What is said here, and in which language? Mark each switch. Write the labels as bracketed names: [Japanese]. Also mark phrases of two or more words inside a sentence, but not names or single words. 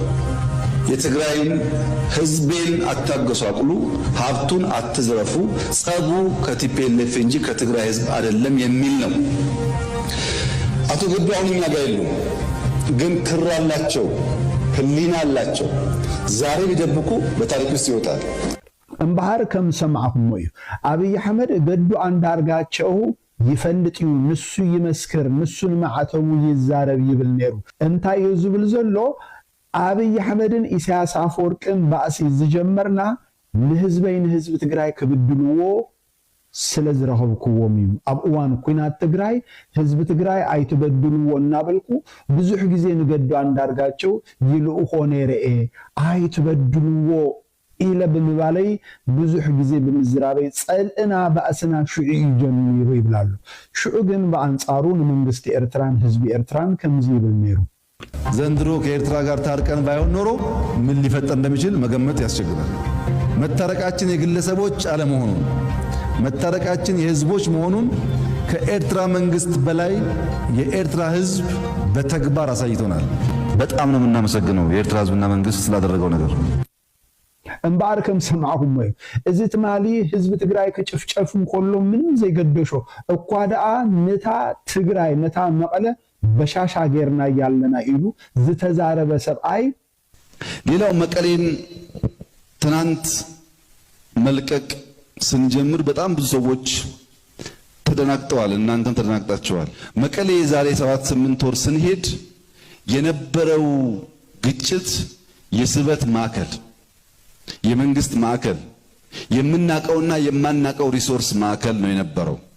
[Amharic] የትግራይን ህዝቤን አታገሷቅሉ፣ ሀብቱን አትዝረፉ፣ ጸቡ ከቲፒኤልኤፍ እንጂ ከትግራይ ህዝብ አይደለም የሚል ነው። አቶ ገዱ አሁን እኛ ጋር የሉ፣ ግን ክር አላቸው፣ ህሊና አላቸው። ዛሬ ቢደብቁ በታሪክ ውስጥ ይወጣል። [Tigrinya] እምባህር ከም ሰማዕኩም እዩ አብይ አሕመድ ገዱ አንዳርጋቸው ይፈልጥዩ ንሱ ይመስክር ንሱን ማዕተሙ ይዛረብ ይብል ነሩ እንታይ እዩ ዝብል ዘሎ አብይ አሕመድን ኢሳያስ አፈወርቅን ባእሲ ዝጀመርና ንህዝብ ትግራይ ክብድልዎ ስለዝረኸብክዎም እዩ። ኣብ እዋን ኩናት ትግራይ ህዝቢ ትግራይ ኣይትበድልዎ እናበልኩ ብዙሕ ግዜ ንገዱ አንዳርጋቸው ይልኡኾ ነይረ ኣይትበድልዎ ኢለ ብምባለይ ብዙሕ ግዜ ብምዝራበይ ጸልእና ባእስና ሽዑ ጀሚሩ ይብላሉ። ሽዑ ግን በአንጻሩ ንመንግስቲ ኤርትራን ህዝቢ ኤርትራን ከምዚ ይብል ነይሩ። [Amharic] ዘንድሮ ከኤርትራ ጋር ታርቀን ባይሆን ኖሮ ምን ሊፈጠር እንደሚችል መገመት ያስቸግራል። መታረቃችን የግለሰቦች አለመሆኑን መታረቃችን የህዝቦች መሆኑን ከኤርትራ መንግስት በላይ የኤርትራ ህዝብ በተግባር አሳይቶናል። በጣም ነው የምናመሰግነው የኤርትራ ህዝብና መንግስት ስላደረገው ነገር። [Tigrinya] እምባር ከም ሰማዕኩም ወይ እዚ ትማሊ ህዝብ ትግራይ ከጭፍጨፉን ኮሎ ምን ዘይገደሾ እኳ ደአ ነታ ትግራይ ነታ መቀለ በሻሻ ጌርና ያለና ኢሉ ዝተዛረበ ሰብአይ። [Amharic] ሌላው መቀሌን ትናንት መልቀቅ ስንጀምር በጣም ብዙ ሰዎች ተደናግጠዋል። እናንተም ተደናግጣችኋል። መቀሌ የዛሬ 7-8 ወር ስንሄድ የነበረው ግጭት የስበት ማዕከል የመንግስት ማዕከል የምናቀውና የማናቀው ሪሶርስ ማዕከል ነው የነበረው።